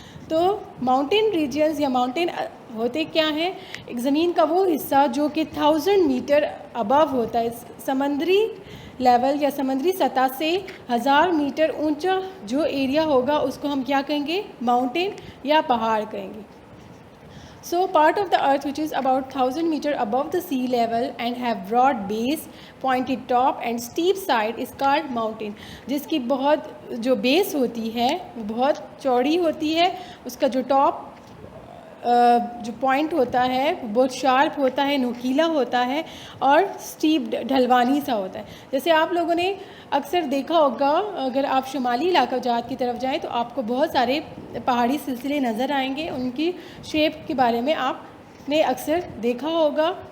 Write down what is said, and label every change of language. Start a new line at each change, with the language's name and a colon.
Urdu: تو mountain regions یا mountain ہوتے کیا ہیں؟ ایک زمین کا وہ حصہ جو کہ 1000 میٹر ابو ہوتا ہے، سمندری لیول یا سمندری سطح سے 1000 میٹر اونچا جو ایریا ہوگا اس کو ہم کیا کہیں گے؟ ماؤنٹین یا پہاڑ کہیں گے.
English: So part of the earth which is about 1000 meter above the sea level and have broad base, pointed top and steep side is called mountain.
Urdu: جس کی بہت جو بیس ہوتی ہے وہ بہت چوڑی ہوتی ہے، اس کا جو ٹاپ جو پوائنٹ ہوتا ہے بہت شارپ ہوتا ہے، نوکیلا ہوتا ہے، اور اسٹیپ ڈھلوانی سا ہوتا ہے. جیسے آپ لوگوں نے اکثر دیکھا ہوگا، اگر آپ شمالی علاقہ جات کی طرف جائیں تو آپ کو بہت سارے پہاڑی سلسلے نظر آئیں گے، ان کی شیپ کے بارے میں آپ نے اکثر دیکھا ہوگا.